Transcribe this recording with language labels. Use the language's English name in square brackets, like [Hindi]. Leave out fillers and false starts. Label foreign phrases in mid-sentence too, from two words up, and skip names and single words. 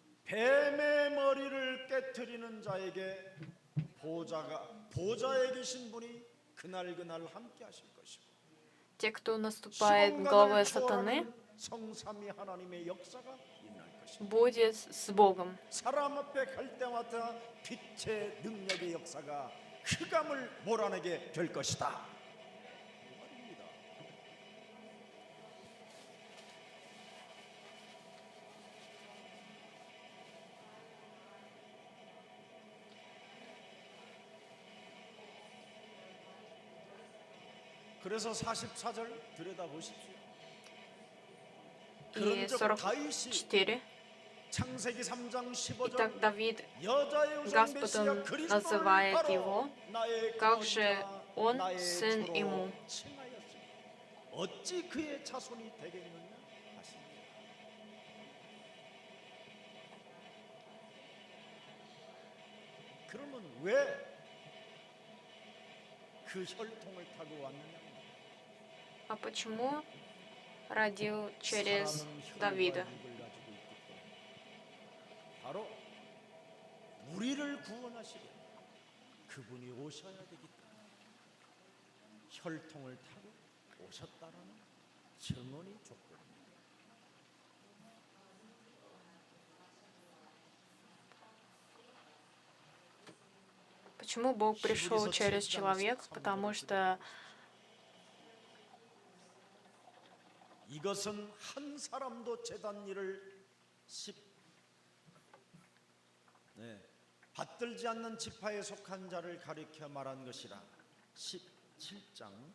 [Korean] 뱀의 머리를 깨트리는 자에게 보좌에 계신 분이 그날 함께 하실 것이고 [Russian] Те, кто наступает главой [Korean] 시공간을 [Russian] сатаны, [Korean] 초월하는 성삼위 하나님의 역사가 일어날 것이다. [Russian] будет с Богом. [Korean] 사람 앞에 갈 때마다 빛의 능력의 역사가 흑암을 몰아내게 될 것이다. 그 말입니다. 그래서 44절 들여다보십시오. [Russian] И [Korean] 그런 적 다윗이 44. 창세기 3장 15절 [Russian] Итак, Давид [Korean] 여자의 우선 [Russian] Господом [Korean] 메시아 그리스도를 [Russian] называет [Korean] 바로 [Russian] его, [Korean] 나의 [Russian] как же [Korean] 구원자, [Russian] он [Korean] 나의 [Russian] сын [Korean] 주로 [Russian] ему. [Korean] 칭하였으니 어찌 그의 자손이 되겠느냐 하십니다. 그러면 왜 그 혈통을 타고 왔느냐? [Russian] А почему родил через [Korean] 사람은 혈과 [Russian] Давида? [Korean] 육을 가지고 있기 때문에 바로 우리를 구원하시려 그분이 오셔야 되기 때문에 혈통을 타고 오셨다라는 증언이 조건입니다. [Russian] Почему Бог пришел через человека? Потому что [Korean] 이것은 한 사람도 제단 일을 받들지 않는 지파에 속한 자를 가리켜 말한 것이라. 17장